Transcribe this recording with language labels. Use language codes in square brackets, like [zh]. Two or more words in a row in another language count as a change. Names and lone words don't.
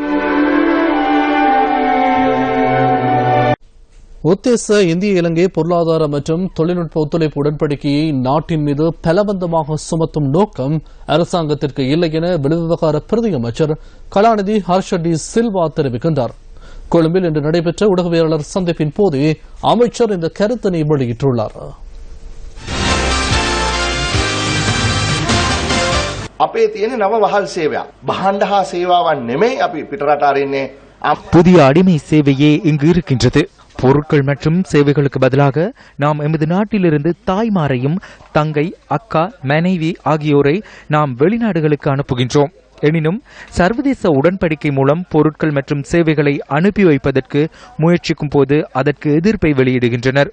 [ta] உத்தேச இந்திய இலங்கை பொருளாதார மற்றும் தொழில்நுட்ப ஒத்துழைப்பு உடன்படிக்கையை நாட்டின் மீது பலவந்தமாக சுமத்தும் நோக்கம் அரசாங்கத்திற்கு இல்லை என வெளிவிவகார பிரதி அமைச்சர் கலாநிதி ஹர்ஷ டி சில்வா தெரிவிக்கின்றார். கொழும்பில் இன்று நடைபெற்ற ஊடகவியலாளர் சந்திப்பின் போது அமைச்சர் இந்த கருத்தினை வெளியிட்டுள்ளார். [si] අපේ තියෙන නව වහල් සේවයක් බහන්ඩ හා සේවාවන් නෙමෙයි අපි පිටරට අරින්නේ. [ta] புதிய அடிமை சேவையே இங்கு இருக்கின்றது. பொருட்கள் மற்றும் சேவைகளுக்கு பதிலாக நாம் எமது நாட்டிலிருந்து தாய்மாரையும் தங்கை, அக்கா, மனைவி ஆகியோரை நாம் வெளிநாடுகளுக்கு அனுப்புகின்றோம். எனினும் சர்வதேச உடன்படிக்கை மூலம் பொருட்கள் மற்றும் சேவைகளை அனுப்பி வைப்பதற்கு முயற்சிக்கும் போது அதற்கு எதிர்ப்பை வெளியிடுகின்றனர்.